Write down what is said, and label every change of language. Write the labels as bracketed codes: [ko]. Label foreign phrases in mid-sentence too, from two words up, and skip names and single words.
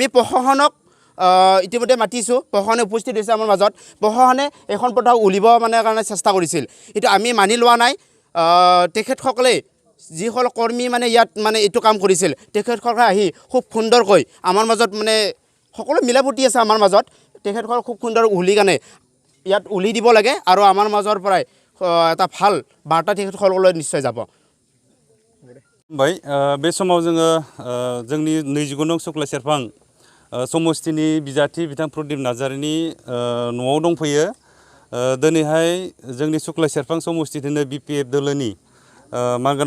[as] প্ৰশাসনক ইতিমধ্যে মাতিছোঁ প্ৰশাসনে উপস্থিত হৈছে আমাৰ মাজত প্ৰশাসনে এখন পতাকা উলিব মানে কাৰণে চেষ্টা কৰিছিল এইটো আমি মানি লোৱা নাই তেখেতসকলে যিসকল কৰ্মী মানে ইয়াত মানে এইটো কাম কৰিছিল তেখেতসকলে আহি খুব সুন্দৰকৈ আমাৰ মাজত মানে সকলো মিলাপ্ৰীতি আছে আমাৰ মাজত তেখেতসকল খুব সুন্দৰ উলি কাৰণে ইয়াত উলি দিব লাগে আৰু আমাৰ মাজৰ পৰাই এটা ভাল বাৰ্তা তেখেতসকললৈ নিশ্চয় যাব [brx] बे समाव जोङो जोंनि 29 नং शुक्ला सेरफां समष्टिनि बिजाथि बिथां प्रदीप नार्जारीनि न'आव दंफैयो दिनैहाय जोंनि शुक्ला सेरफां समष्टिनिनो बिपिएफ दोलोनि मानगोनां